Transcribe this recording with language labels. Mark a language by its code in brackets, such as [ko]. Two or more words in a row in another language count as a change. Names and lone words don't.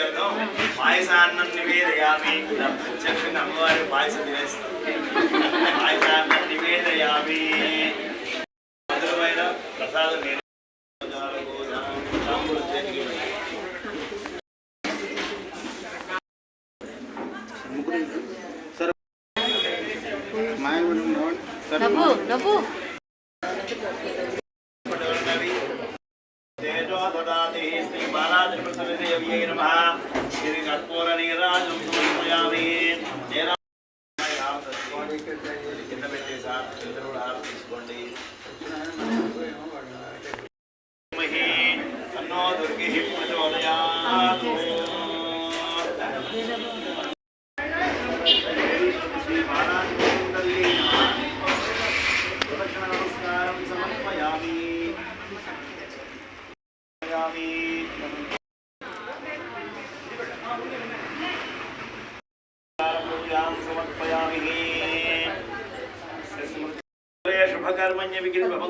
[sa] ప్రీత్యర్థం పాయసాన్నం నివేదయామి [te] చక్కని అమ్మవారి పాయసం తినేస్తాం [sa] పాయసాన్ని నివేదయామి [te] మధురమైన ప్రసాదం నవ్వు నవ్వు [sa] तेजो ददाति श्री बालात्रिपुरसुन्दरीदेव्यै नमः श्री कर्पूरनीराजं समर्पयामि [te] కింద పెట్టేసా ఇద్దరు కూడా హారతి తీసుకోండి [sa] మహి అన్నో దుర్గి ప్రచోదయాత్ శ్రీ బాలాత్రిపురసుందరీ ప్రదక్షిణ నమస్కారం సమర్పయామి శుభకర్మణ్య విగ్రహ